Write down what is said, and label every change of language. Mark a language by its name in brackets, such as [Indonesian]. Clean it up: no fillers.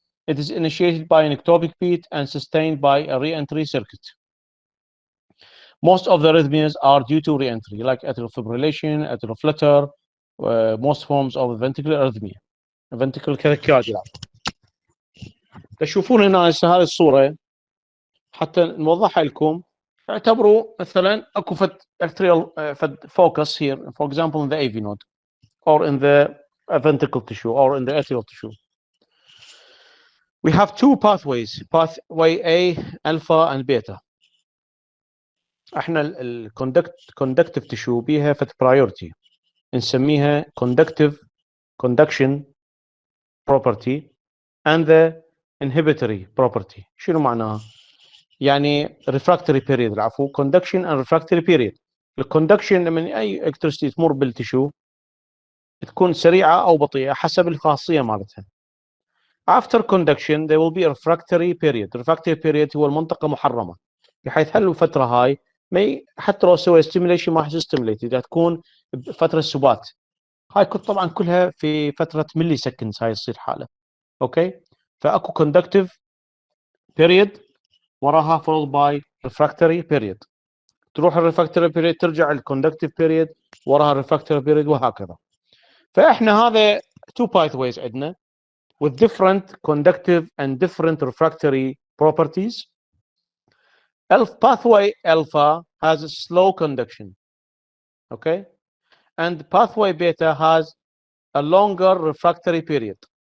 [English] It is initiated by an ectopic beat and sustained by a reentry circuit. Most of the arrhythmias are due to reentry, like atrial fibrillation, atrial flutter, most forms of ventricular arrhythmia, ventricular tachycardia. [Arabic] تشوفون هنا هذه الصورة حتى نوضحها لكم. اعتبروا مثلا اكو فد [English] arterial focus here, for example in the AV node or in the ventricle tissue or in the atrial tissue. We have two pathways, pathway A alpha and beta. احنا conductive tissue بيها فد priority نسميها conduction property and the inhibitory property. [Arabic] شنو معناها؟ يعني refractory period. العفو conduction and refractory period. الكوندكشن لما اي الكتريستي تمر بالتشو تكون سريعه او بطيئه حسب الخاصيه مالتها. [English] After conduction there will be a refractory period. [Arabic] refractory period هو المنطقه محرمه، بحيث هل الفتره هاي ما حتى لو سوي stimulation ما راح stimulate اذا تكون فتره سبات. هاي طبعا كلها في فتره ملي سكندز هاي تصير حاله. اوكي فاكو [English] conductive period وراها followed by refractory period. [Arabic] تروح الريفراكتوري بيريد ترجع الكوندكتيف بيريد وراها الريفراكتوري بيريد وهكذا. فاحنا هذا [English] two pathways عندنا with different conductive and different refractory properties. Pathway alpha has a slow conduction, okay, and pathway beta has a longer refractory period.